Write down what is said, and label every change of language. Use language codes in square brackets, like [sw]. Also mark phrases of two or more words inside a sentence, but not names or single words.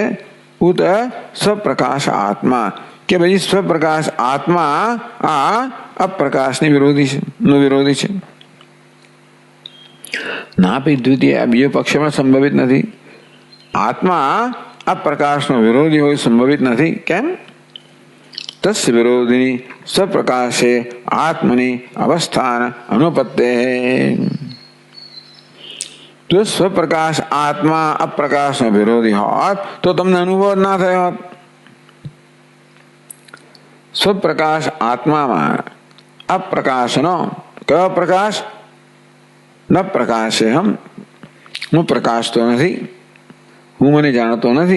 [sa] ઉત સ્વપ્રકાશ આત્મા, [gu] કે ભાઈ સ્વપ્રકાશ આત્મા આ અપ્રકાશની વિરોધી છે, નો વિરોધી છે. [sa] નાપી દ્વિતીય. [gu] બીજો પક્ષમાં સંભવિત નથી. આત્મા અપ્રકાશનો વિરોધી હોય સંભવિત નથી. કેમ? [sa] तस्य विरोधिनी स्वप्रकाशे आत्मनि अवस्थान अनुपत्ते। [gu] જો સ્વપ્રકાશ આત્મા અપ્રકાશ નો વિરોધી હોત તો તમને અનુભવ ના થયો હોત. સ્વપ્રકાશ આત્મામાં અપ્રકાશનો કયો પ્રકાશ? [sa] ન પ્રકાશે હમ, [gu] હું પ્રકાશતો નથી, હું મને જાણતો નથી.